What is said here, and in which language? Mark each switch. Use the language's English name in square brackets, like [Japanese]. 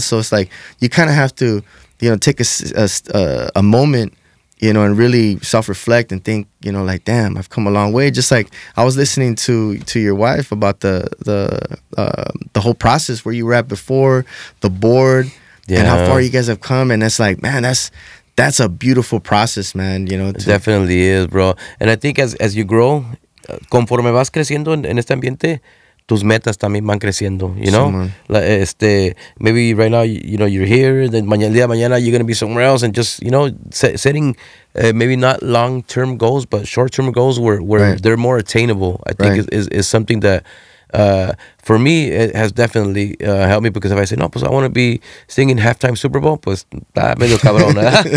[English] So it's like, you kind of have to, you know, take a moment, you know, and really self-reflect and think, you know, like, damn, I've come a long way. Just like I was listening to your wife about the whole process where you were at before, the board, and how far you guys have come. And it's like, man, that's a beautiful process, man. You know, it definitely is, bro. And I think as you grow, [Spanish] conforme vas creciendo en este ambiente, tus metas también van creciendo, [English] you know? Maybe right now, you know, you're here, then [Spanish] el día de mañana [English] you're going to be somewhere else, and just, you know, setting maybe not long-term goals, but short-term goals where they're more attainable, I think is something that, for me, it has definitely helped me, because if I say, no, pues I want to be singing halftime Super Bowl, [Spanish] pues está medio cabrón, ¿verdad?